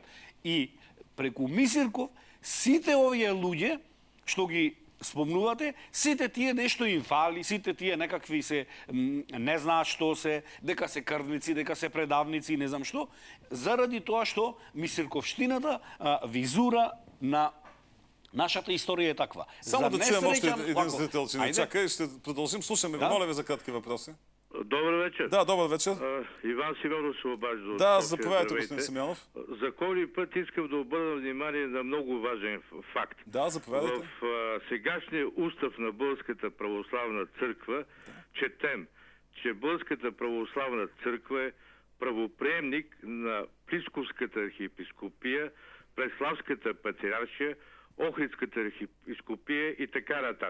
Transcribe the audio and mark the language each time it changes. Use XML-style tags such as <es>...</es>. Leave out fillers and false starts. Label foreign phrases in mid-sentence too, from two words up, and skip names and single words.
<mk>И преку Мисирков сите овие луѓе што ги спомнувате, сите тие нешто им фали, сите тие некакви се не знаат што се, дека се крвници, дека се предавници, не знам што, заради тоа што Мисирковштината визура на нашата историја е таква.</mk> <bg>Само да чуем още един зрител, че не чака и ще продължим. Слушаме ви, моля ви за кратки въпроси. Добър вечер. Да, добър вечер. Иван Симеонов се обажда. Да, заповядайте, господин Симеонов. За коли път искам да обърна внимание на много важен факт. Да, заповядайте. В сегашния устав на Българската православна църква четем, че Българската православна църква е правоприемник на Плисковската архиепископия, Преславската патриаршия, Охридската архиепископия и така нататък.</bg>